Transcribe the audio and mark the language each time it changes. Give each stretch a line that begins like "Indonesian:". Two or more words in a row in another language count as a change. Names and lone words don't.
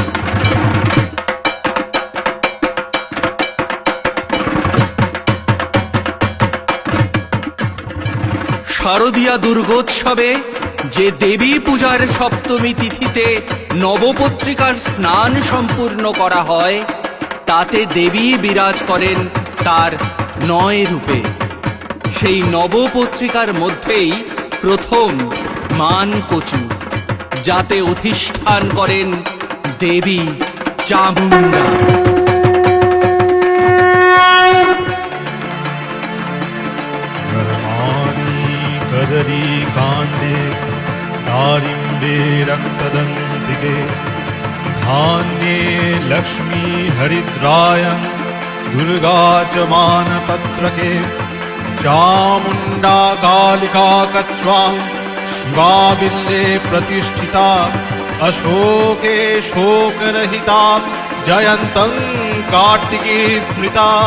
Bangla: শারদীয়া দুর্গোৎসবে যে দেবী পূজার সপ্তমী তিথিতে নবপত্রিকার স্নান সম্পূর্ণ করা হয় তাতে দেবী বিরাজ করেন তার 9 রূপে। সেই নবপত্রিকার মধ্যেই প্রথম মানকচু, যাতে অধিষ্ঠান করেন দেবী চামুণ্ডা।
Sanskrit: कदरी कांडे दारिम्बे रक्तदन्तिके धान्ये लक्ष्मी हरिद्रायं दुर्गा च मानपत्रके चामुण्डा कालिका कच्वां शिवा बिल्ले प्रतिष्ठिता अशोके शोकरहिता जयन्तं कार्तिकी स्मृता।